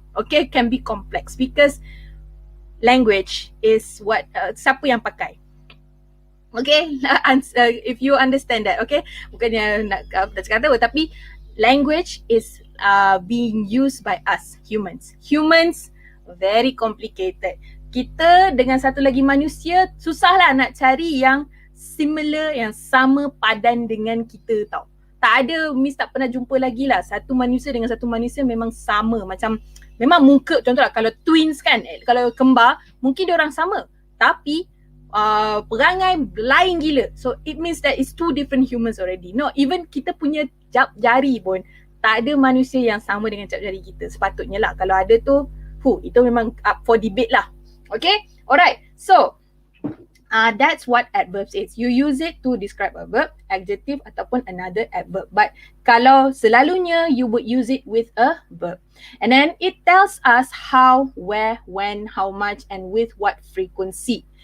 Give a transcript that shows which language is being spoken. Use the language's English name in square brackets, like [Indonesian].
[English] Okay, can be complex because language is what [Malay] siapa yang pakai. [English] Okay, if you understand that, okay, [Malay] bukannya nak cakap tahu, tapi [English] language is being used by us humans. Humans very complicated. [Malay] Kita dengan satu lagi manusia susahlah nak cari yang similar, yang sama padan dengan kita tau. Tak ada, Miss tak pernah jumpa lagi lah satu manusia dengan satu manusia memang sama. Macam memang muka, contohlah kalau twins kan, kalau kembar mungkin dia orang sama, tapi perangai lain gila. [English] So it means that it's two different humans already. No, even [Malay] kita punya jap jari pun tak ada manusia yang sama dengan jap jari kita. Sepatutnya lah, kalau ada tu, itu memang up for debate lah. [English] Okay, alright, so that's what adverbs is. You use it to describe a verb, adjective [Malay] ataupun [English] another adverb. But [Malay] kalau selalunya [English] you would use it with a verb. And then it tells us how, where, when, how much and with what frequency.